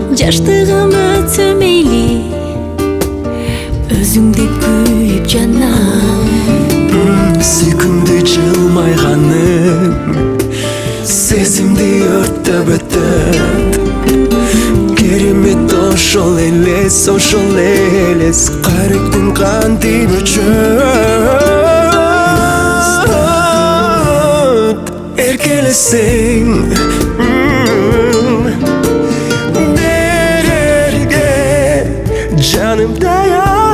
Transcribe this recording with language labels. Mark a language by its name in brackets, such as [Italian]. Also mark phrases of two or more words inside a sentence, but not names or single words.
[Kyrgyz] жаштыгым өтсө мейли, өзүңдү күйүп жанам. [Kazakh] Сүйкімді жылмайғаным сезімді өртеп өтөт. [Kyrgyz] Керемет ошол элес каректин кантип өчөт. Эркелесең берерге жаным даяр.